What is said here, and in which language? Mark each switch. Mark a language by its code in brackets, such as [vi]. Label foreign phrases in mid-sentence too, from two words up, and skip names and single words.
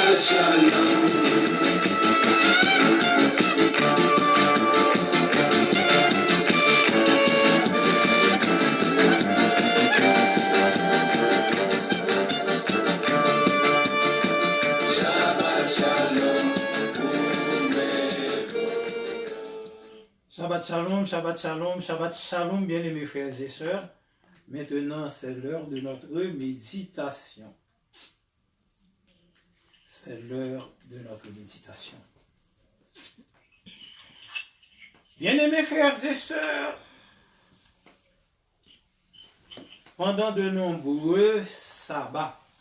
[he] שלום. שבת שלום. שבת שלום, שבת שלום, שבת שלום, [fr] bien-aimés frères et sœurs. Maintenant, c'est l'heure de notre méditation. C'est l'heure de notre méditation. Bien-aimés frères et sœurs, pendant de nombreux sabbats,